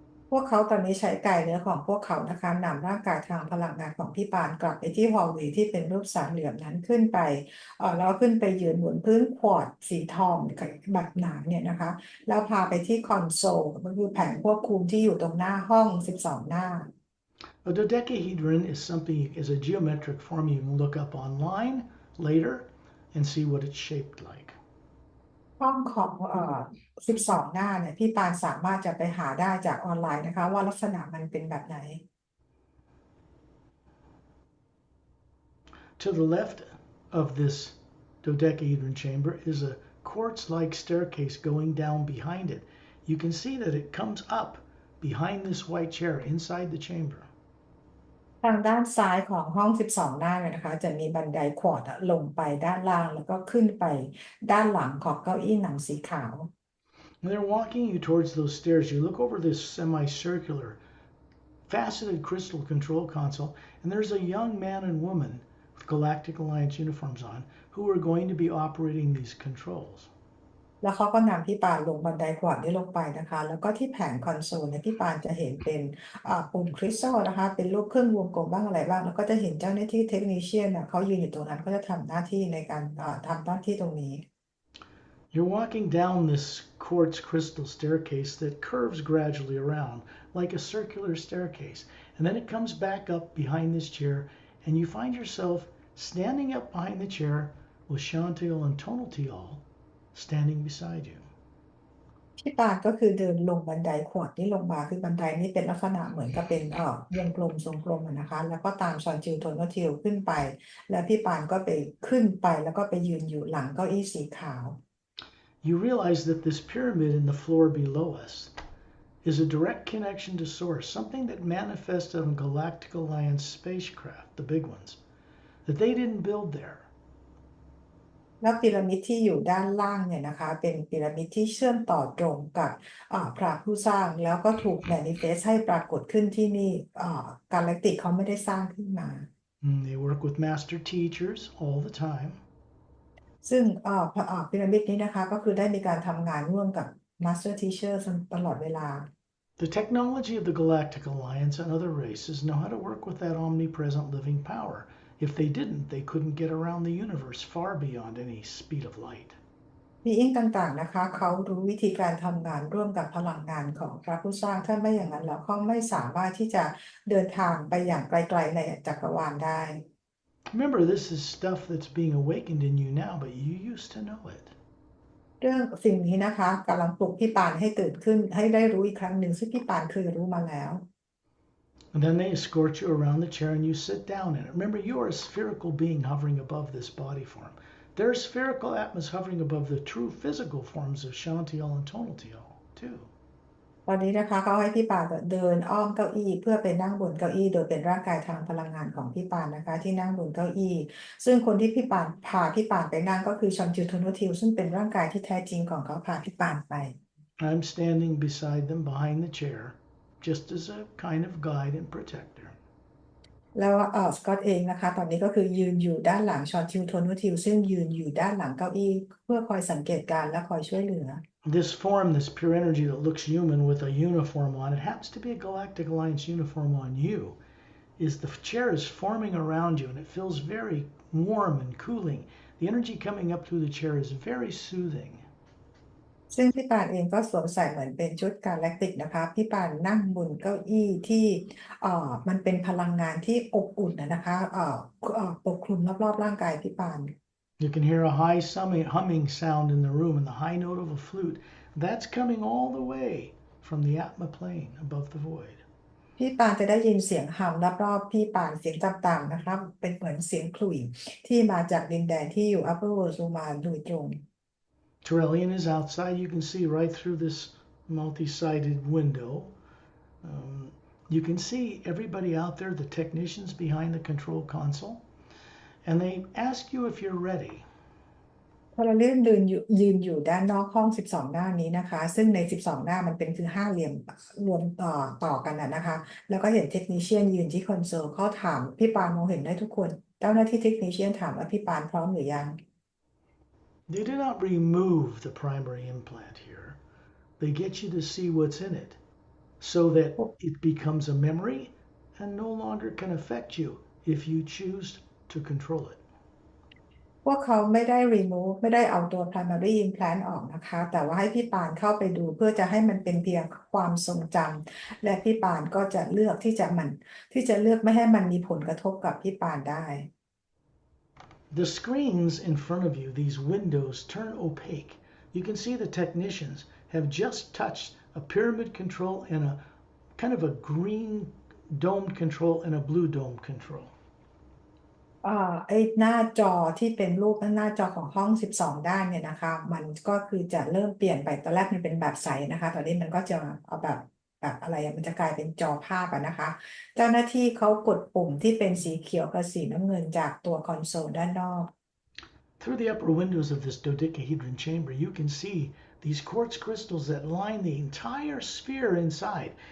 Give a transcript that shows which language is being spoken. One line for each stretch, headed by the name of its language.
Thai: พวกเขาตอนนี้ใช้กายเนื้อของพวกเขานะคะนำร่างกายทางพลังงานของพี่ปานกลับไปที่ฮอลล์เวย์ที่เป็นรูปสามเหลี่ยมนั้นขึ้นไปแล้วขึ้นไปยืนบนพื้นควอร์ตสีทองแบบหนาเนี่ยนะคะแล้วพาไปที่คอนโซลก็คือแผงควบคุมที่อยู่ตรงหน้าห้อง12 หน้า
English: A dodecahedron is something is a geometric form you can look up online later and see what it's shaped like.
Thai: ห้องของ12 หน้าเนี่ยพี่ปานสามารถจะไปหาได้จากออนไลน์นะคะว่าลักษณะมันเป็นแบบไหน
English: To the left of this dodecahedron chamber is a quartz-like staircase going down behind it. You can see that it comes up behind this white chair inside the chamber.
Thai: ทางด้านซ้ายของห้อง12 หน้าเนี่ยนะคะจะมีบันไดควอร์ตลงไปด้านล่างแล้วก็ขึ้นไปด้านหลังของเก้าอี้หนังสีขาว
English: When they're walking you towards those stairs, you look over this semicircular faceted crystal control console, and there's a young man and woman with Galactic Alliance uniforms on who are going to be operating these controls.
Thai: แล้วเขาก็นำพี่ปานลงบันไดควอร์ตนี้ลงไปนะคะแล้วก็ที่แผงคอนโซลเนี่ยพี่ปานจะเห็นเป็นปุ่มคริสตัลนะคะเป็นรูปเครื่องวงกลมบ้างอะไรบ้างแล้วก็จะเห็นเจ้าหน้าที่เทคนิเชียนเขายืนอยู่ตรงนั้นก็จะทำหน้าที่ในการทำหน้าที่ตรงนี้
English: You're walking down this quartz crystal staircase that curves gradually around like a circular staircase, and then it comes back up behind this chair, and you find yourself standing up behind the chair with Chantil and Tonaltil standing beside you.
Thai: พี่ปานก็คือเดินลงบันไดขวดนี่ลงมาคือบันไดนี่เป็นลักษณะเหมือนกับเป็นวงกลมทรงกลมนะคะแล้วก็ตามชอนจิลโทนก็ทิลขึ้นไปแล้วพี่ปานก็ไปขึ้นไปแล้วก็ไปยืนอยู่หลังเก้าอี้สีขาว
English: You realize that this pyramid in the floor below us is a direct connection to source, something that manifested on Galactic Alliance spacecraft, the big ones, that they didn't build there.
Thai: แล้วพีระมิดที่อยู่ด้านล่างเนี่ยนะคะเป็นพีระมิดที่เชื่อมต่อตรงกับพระผู้สร้างแล้วก็ถูกแมนิเฟสให้ปรากฏขึ้นที่นี่กาแล็กติกเขาไม่ได้สร้างขึ้นมา
English: They work with master teachers all the time.
Thai: ซึ่งพีระมิดนี้นะคะก็คือได้มีการทำงานร่วมกับ Master Teacher ตลอดเวลา
English: The technology of the Galactic Alliance and other races know how to work with that omnipresent living power. If they didn't, they couldn't get around the universe far beyond any speed of light.
Thai: มีอิงต่างๆนะคะเขารู้วิธีการทำงานร่วมกับพลังงานของพระผู้สร้างถ้าไม่อย่างนั้นแล้วเขาไม่สามารถที่จะเดินทางไปอย่างไกลๆในจักรวาลได้
English: Remember, this is stuff that's being awakened in you now, but you used to know it.
Thai: เรื่องสิ่งนี้นะคะกำลังปลุกพี่ปานให้ตื่นขึ้นให้ได้รู้อีกครั้งหนึ่งซึ่งพี่ปานเคยรู้มาแล้ว
English: And then they escort you around the chair and you sit down in it. Remember, you are a spherical being hovering above this body form. There are spherical atmas hovering above the true physical forms of Shantial and Tonaltial, too.
Thai: ตอนนี้นะคะเขาให้พี่ปานเดินอ้อมเก้าอี้เพื่อไปนั่งบนเก้าอี้โดยเป็นร่างกายทางพลังงานของพี่ปานนะคะที่นั่งบนเก้าอี้ซึ่งคนที่พี่ปานพาพี่ปานไปนั่งก็คือชอนจิวโทโนทิวซึ่งเป็นร่างกายที่แท้จริงของเขาพาพี่ปานไป
English: I'm standing beside them behind the chair, just as a kind of guide and protector.
Thai: แล้วสกอตเองนะคะตอนนี้ก็คือยืนอยู่ด้านหลังชอนทิวโทโนทิวซึ่งยืนอยู่ด้านหลังเก้าอี้เพื่อคอยสังเกตการณ์และคอยช่วยเหลือ
English: This form, this pure energy that looks human with a uniform on, it happens to be a Galactic Alliance uniform on you, is the chair is forming around you and it feels very warm and cooling. The energy coming up through the chair is very soothing.
Thai: ซึ่งพี่ปานเองก็สวมใส่เหมือนเป็นชุดกาแล็กติกนะคะพี่ปานนั่งบนเก้าอี้ที่มันเป็นพลังงานที่อบอุ่นนะคะปกคลุมรอบๆร่างกายพี่ปาน
English: You can hear a high humming sound in the room and the high note of a flute. That's coming all the way from the Atma plane above the void.
Thai: พี่ปานจะได้ยินเสียงฮัมรอบๆพี่ปานเสียงต่ำๆนะคะเป็นเหมือนเสียงขลุ่ยที่มาจากดินแดนที่อยู่ Upper World ลงมาโดยตรง
English: Trillian is outside. You can see right through this multi-sided window. You can see everybody out there, the technicians behind the control console, and they ask you if you're ready.
Thai: พอเรายืนอยู่ด้านนอกห้อง12หน้านี้นะคะซึ่งใน12หน้ามันเป็นคือห้าเหลี่ยมรวมต่อกันนะคะแล้วก็เห็นเทคนิชเชียนยืนที่คอนโซลเขาถามพี่ปานมองเห็นได้ทุกคนเจ้าหน้าที่เทคนิชเชียนถามว่าพี่ปานพร้อมหรือยัง
English: They do not remove the primary implant here. They get you to see what's in it so that it becomes a memory and no longer can affect you if you choose to control it.
Thai: พวกเขาไม่ได้ remove ไม่ได้เอาตัว primary implant ออกนะคะแต่ว่าให้พี่ปานเข้าไปดูเพื่อจะให้มันเป็นเพียงความทรงจำและพี่ปานก็จะเลือกที่จะเลือกไม่ให้มันมีผลกระทบกับพี่ปานได้
English: The screens in front of you, these windows, turn opaque. You can see the technicians have just touched a pyramid control and a kind of a green domed control and a blue dome control.
Thai: ไอ้หน้าจอที่เป็นรูปหน้าจอของห้อง12ด้านเนี่ยนะคะมันก็คือจะเริ่มเปลี่ยนไปตอนแรกมันเป็นแบบใสนะคะตอนนี้มันก็จะเอาแบบอะไรมันจะกลายเป็นจอภาพนะคะเจ้าหน้าที่เขากดปุ่มที่เป็นสีเขียวกับสีน้ำเงินจากตัวคอนโซลด้านนอก
English: Through the upper windows of this dodecahedron chamber, you can see these quartz crystals that line the entire sphere inside.